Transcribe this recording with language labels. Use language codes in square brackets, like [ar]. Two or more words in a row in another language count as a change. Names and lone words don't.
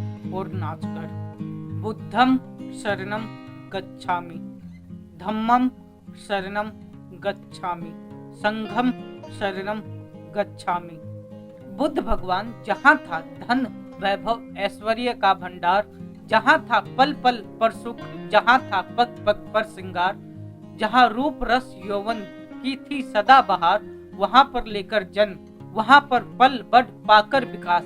[hi] और नाचकर। [pi] बुद्धम शरणम गच्छामि, धम्मम शरणम गच्छामि, संघम शरणम गच्छामि। [hi] बुद्ध भगवान जहाँ था धन वैभव ऐश्वर्य का भंडार, जहाँ था पल पल पर सुख, जहाँ था पग पग पर श्रृंगार, जहाँ रूप रस यौवन की थी सदा बहार, वहाँ पर लेकर जन्म, वहाँ पर पल बढ़ पाकर विकास।